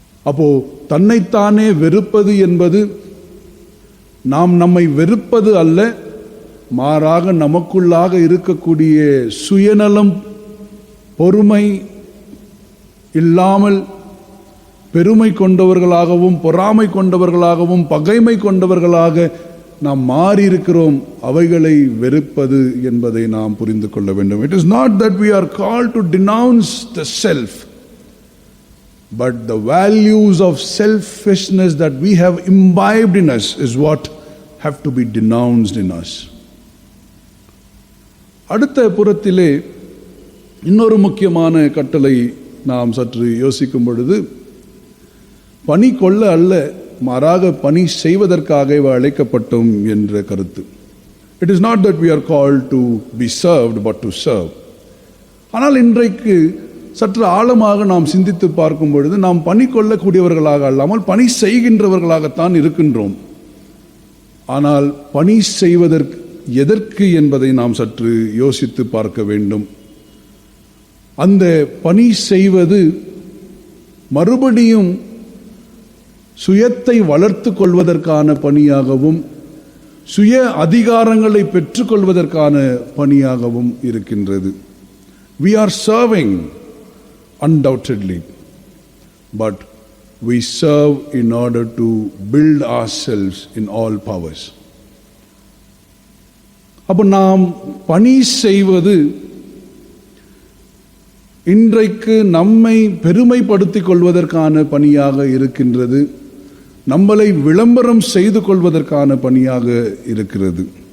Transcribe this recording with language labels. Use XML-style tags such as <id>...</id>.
<ta>அப்போ தன்னைத்தானே வெறுப்பது என்பது நாம் நம்மை வெறுப்பது அல்ல, மாறாக நமக்குள்ளாக இருக்கக்கூடிய சுயநலம், பொறுமை இல்லாமல் பெருமை கொண்டவர்களாகவும் பொறாமை கொண்டவர்களாகவும் பகைமை கொண்டவர்களாக நாம் மாறி இருக்கிறோம். அவைகளை வெறுப்பது என்பதை நாம் புரிந்து கொள்ள வேண்டும்.</ta> <en>It is not that we are called to denounce the self, but the values of selfishness that we have imbibed in us is what have to be denounced in us.</en> <ta>அடுத்த புறத்திலே இன்னொரு முக்கியமான கட்டளை நாம் சற்று யோசிக்கும் பொழுது, பணி கொள்ள அல்ல, மாறாக பணி செய்வதற்காக அழைக்கப்பட்டோம் என்ற கருத்து.</ta> <en>It is not that we are called to be served but to serve.</en> <ta>ஆனால் இன்றைக்கு சற்று ஆழமாக நாம் சிந்தித்து பார்க்கும் பொழுது நாம் பணி கொள்ளக்கூடியவர்களாக அல்லாமல் பணி செய்கின்றவர்களாகத்தான் இருக்கின்றோம். ஆனால் பணி செய்வதற்கு எதற்கு என்பதை நாம் சற்று யோசித்து பார்க்க வேண்டும். அந்த பணி செய்வது மறுபடியும் சுயத்தை வளர்த்து கொள்வதற்கான பணியாகவும் சுய அதிகாரங்களை பெற்றுக்கொள்வதற்கான பணியாகவும் இருக்கின்றது.</ta> <en>We are serving undoubtedly, but we serve in order to build ourselves in all powers.</en> <ta>அப்போ நாம் பணி செய்வது இன்றைக்கு நம்மை பெருமைப்படுத்திக் கொள்வதற்கான பணியாக இருக்கின்றது, நம்மளை விளம்பரம் செய்து கொள்வதற்கான பணியாக இருக்கிறது.</ta>